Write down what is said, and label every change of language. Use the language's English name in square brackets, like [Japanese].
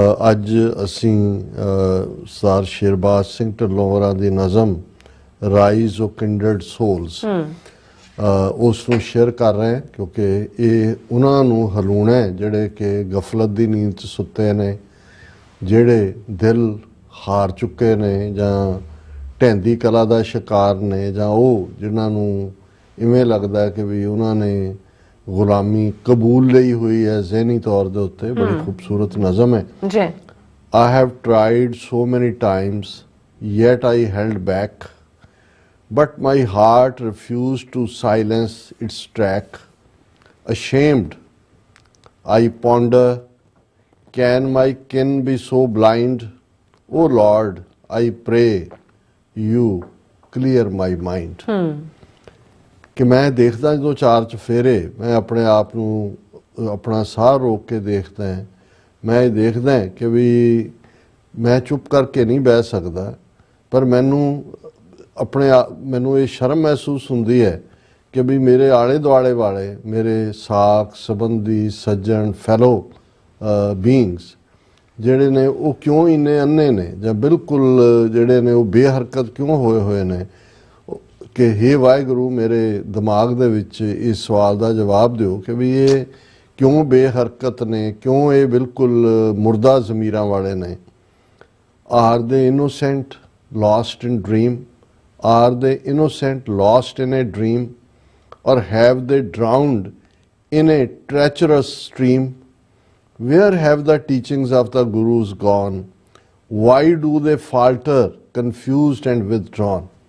[Punjabi] ਅੱਜ ਅਸੀਂ ਸਰ ਸ਼ੇਰਬਾਜ਼ ਸਿੰਘ ਢਿੱਲੋਂ ਹੋਰਾਂ ਦੀ ਨਜ਼ਮ ਰਾਈਜ਼ ਓ ਕਿੰਡਰਡ ਸੋਲਸ ਉਸ ਨੂੰ ਸ਼ੇਅਰ ਕਰ ਰਹੇ ਹਾਂ ਕਿਉਂਕਿ ਇਹ ਉਹਨਾਂ ਨੂੰ ਹਲੂਣਾ ਹੈ ਜਿਹੜੇ ਕਿ ਗਫਲਤ ਦੀ ਨੀਂਦ 'ਚ ਸੁੱਤੇ ਨੇ, ਜਿਹੜੇ ਦਿਲ ਹਾਰ ਚੁੱਕੇ ਨੇ ਜਾਂ ਢਹਿੰਦੀ ਕਲਾ ਦਾ ਸ਼ਿਕਾਰ ਨੇ, ਜਾਂ ਉਹ ਜਿਨ੍ਹਾਂ ਨੂੰ ਇਵੇਂ ਲੱਗਦਾ ਕਿ ਵੀ ਉਹਨਾਂ ਨੇ ਗੁਲਾਮੀ ਕਬੂਲ ਲਈ ਹੋਈ ਹੈ ਜ਼ਹਿਨੀ ਤੌਰ ਦੇ ਉੱਤੇ। ਬੜੀ ਖੂਬਸੂਰਤ ਨਜ਼ਮ ਹੈ ਜੀ। [English] I have tried so many times, yet I held back, but my heart refused to silence its track. Ashamed, I ponder, can my kin be so blind? O Lord, I pray you clear my mind. [Punjabi] ਕਿ ਮੈਂ ਦੇਖਦਾ ਜਦੋਂ ਚਾਰ ਚੁਫੇਰੇ, ਮੈਂ ਆਪਣੇ ਆਪ ਨੂੰ ਆਪਣਾ ਸਾਹ ਰੋਕ ਕੇ ਦੇਖਦਾ ਹਾਂ। ਮੈਂ ਇਹ ਦੇਖਦਾ ਕਿ ਵੀ ਮੈਂ ਚੁੱਪ ਕਰਕੇ ਨਹੀਂ ਬਹਿ ਸਕਦਾ, ਪਰ ਮੈਨੂੰ ਮੈਨੂੰ ਇਹ ਸ਼ਰਮ ਮਹਿਸੂਸ ਹੁੰਦੀ ਹੈ ਕਿ ਵੀ ਮੇਰੇ ਆਲੇ ਦੁਆਲੇ ਵਾਲੇ ਮੇਰੇ ਸਾਕ ਸੰਬੰਧੀ ਸੱਜਣ [English] fellow beings [Punjabi] ਜਿਹੜੇ ਨੇ ਉਹ ਕਿਉਂ ਇੰਨੇ ਅੰਨੇ ਨੇ ਜਾਂ ਬਿਲਕੁਲ ਜਿਹੜੇ ਨੇ ਉਹ ਬੇਹਰਕਤ ਕਿਉਂ ਹੋਏ ਨੇ ਕਿ ਹੇ ਵਾਹਿਗੁਰੂ ਮੇਰੇ ਦਿਮਾਗ ਦੇ ਵਿੱਚ ਇਸ ਸਵਾਲ ਦਾ ਜਵਾਬ ਦਿਓ ਕਿ ਵੀ ਇਹ ਕਿਉਂ ਬੇਹਰਕਤ ਨੇ, ਕਿਉਂ ਇਹ ਬਿਲਕੁਲ ਮੁਰਦਾ ਜ਼ਮੀਰਾਂ ਵਾਲੇ ਨੇ। [English] Are they innocent lost in dream? Are they innocent lost in a dream? Or have they drowned in a treacherous stream? Where have the teachings of the Gurus gone? Why do they falter, confused and withdrawn?